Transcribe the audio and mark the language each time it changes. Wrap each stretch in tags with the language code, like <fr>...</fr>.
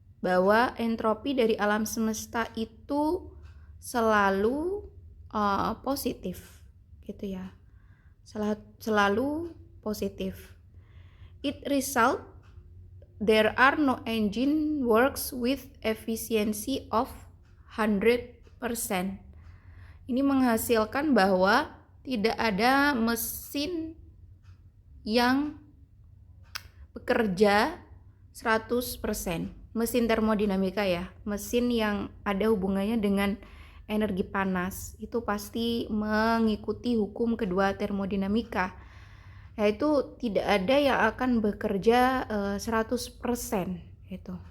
<id>Bahwa entropi dari alam semesta itu selalu positif, gitu ya. Selalu positif.</id> <en>It result there are no engine works with efficiency of 100%.</en> <id>Ini menghasilkan bahwa tidak ada mesin yang bekerja 100%. Mesin termodinamika ya, mesin yang ada hubungannya dengan energi panas itu pasti mengikuti hukum kedua termodinamika, yaitu tidak ada yang akan bekerja 100% gitu.</id>